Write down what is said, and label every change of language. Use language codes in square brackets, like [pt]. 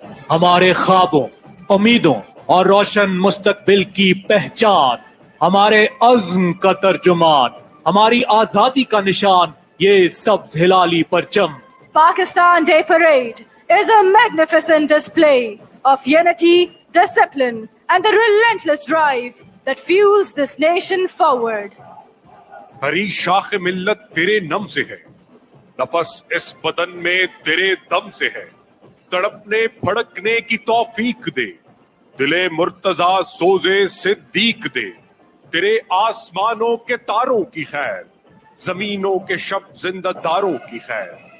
[ur] ہمارے خوابوں، امیدوں اور روشن مستقبل کی پہچان، ہمارے عزم کا ترجمان، ہماری آزادی کا نشان، یہ سبز ہلالی پرچم. [en] Pakistan Day Parade is a magnificent display of unity, discipline, and the relentless drive that fuels this nation forward. [ur] ہری شاخ ملت تیرے نم سے ہے، نفس اس بدن میں تیرے دم سے ہے. تڑپنے پھڑکنے کی توفیق دے، دلے مرتضیٰ سوزے صدیق دے. تیرے آسمانوں کے تاروں کی خیر، زمینوں کے شب زندہ داروں کی خیر.